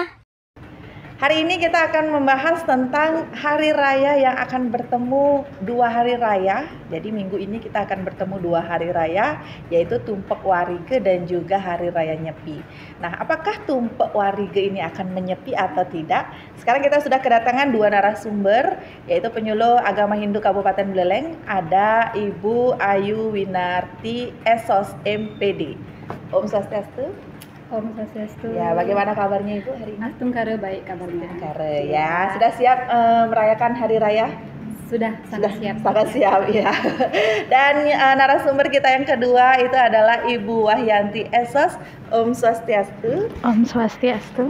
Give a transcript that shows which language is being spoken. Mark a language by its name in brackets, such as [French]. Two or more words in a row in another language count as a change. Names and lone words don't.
[Indonesian] Hari ini kita akan membahas tentang hari raya yang akan bertemu dua hari raya. Jadi minggu ini kita akan bertemu dua hari raya, yaitu Tumpek Warige dan juga hari raya Nyepi. Nah, apakah Tumpek Warige ini akan menyepi atau tidak? Sekarang kita sudah kedatangan dua narasumber, yaitu penyuluh agama Hindu Kabupaten Buleleng, ada Ibu Ayu Winarti SOS MPD. [Sanskrit] Om Swastiastu. Om Swastiastu. [Indonesian] Ya, bagaimana kabarnya Ibu hari ini? Astungkare baik kabarnya. Astungkare ya. Sudah siap merayakan hari raya? Sudah siap. Sangat siap ya. Dan narasumber kita yang kedua itu adalah Ibu Wahyanti Esos. [Sanskrit] Om Swastiastu. Om Swastiastu.